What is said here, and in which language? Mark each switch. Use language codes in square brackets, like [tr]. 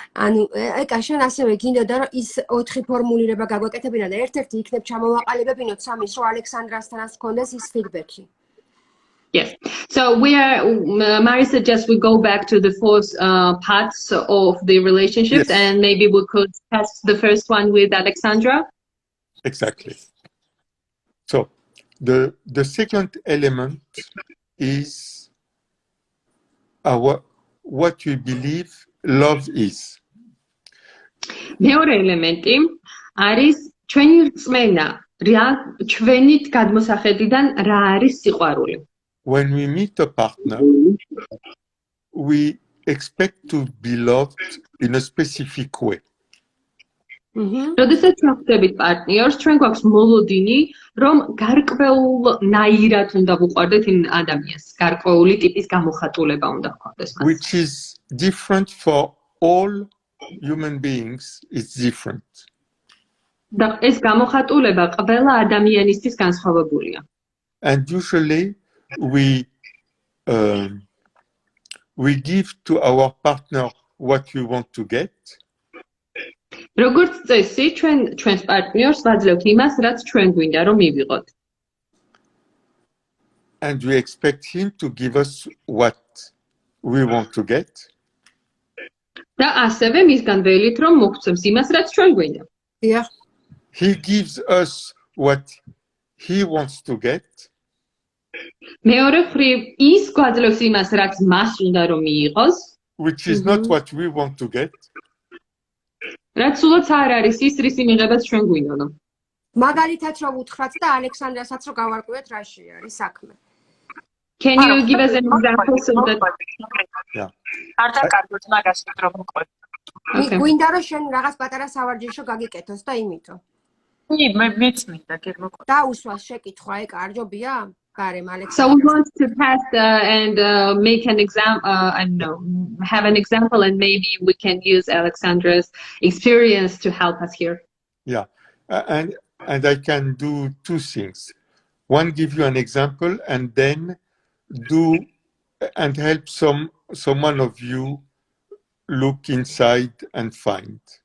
[ka] ანუ ეკა შენ ასევე გინდოდა რომ ის 4 ფორმულირება გაგვეკეთებინა და ერთ-ერთი იქნებ ჩამოვაყალიბებინოთ სამის რომ ალექსანდრასთანაც გქონდეს ის ფიდბექი. [en] Yes. So Mari suggests we go back to the 4 parts of the relationships, Yes. and maybe we could test the first one with Alexandra. Exactly. So the second element is what we believe love is. [ka] მეორე ელემენტი არის ჩვენი რწმენა, ჩვენით გადმოსახედიდან რა არის სიყვარული. [en] When we meet a partner, we expect to be loved in a specific way. [ka] როდესაც ვხვდებით პარტნიორს, ჩვენ გვაქვს მოლოდინი, რომ გარკვეულ ნაირად უნდა ვუყვარდეთ იმ ადამიანს, გარკვეული ტიპის გამოხატულება უნდა ჰქონდეს მას. [en] Which is different for all human beings. It's different. [ka] და ეს გამოხატულება ყველა ადამიანისთვის განსხვავებულია. [en] And usually we give to our partner what we want to get. [ka] როგორც წესი, ჩვენს პარტნიორს ვაძლევთ იმას, რაც ჩვენ გვინდა რომ მივიღოთ. [en] And we expect him to give us what we want to get. [ka] და ასევე მისგან ველით რომ მოგცემს იმას, რაც ჩვენ გვინდა. დიახ. [en] He gives us what he wants to get. [ka] მეორე მხრივ ის გვაძლევს იმას, რაც მას უნდა რომ მიიღოს, [en] which is not what we want to get. [ka] რაც სულაც არ არის ის, რის იმიღებაც ჩვენ გვინდოდა. მაგალითად რომ უთხრათ და ალექსანდრასაც რომ გავარკვიოთ რაში არის საქმე. [en] Can you give us an example so that Yeah. [ka] არ დაკარგოთ მაგას რომ მოყვე. გვინდა რომ შენ რაღაც პატარა სავარჯიშო გაგიკეთოს და იმითო. მეც მინდა გემოყვე. დაუსვას შეკითხვა ეკა არ ჯობია? გარემ ალექსანდრა. [en] So we want to test and make an example, I don't know, have an example, and maybe we can use Alexandra's experience to help us here. Yeah, and I can do two things. One, give you an example, and then do and help someone of you look inside and find.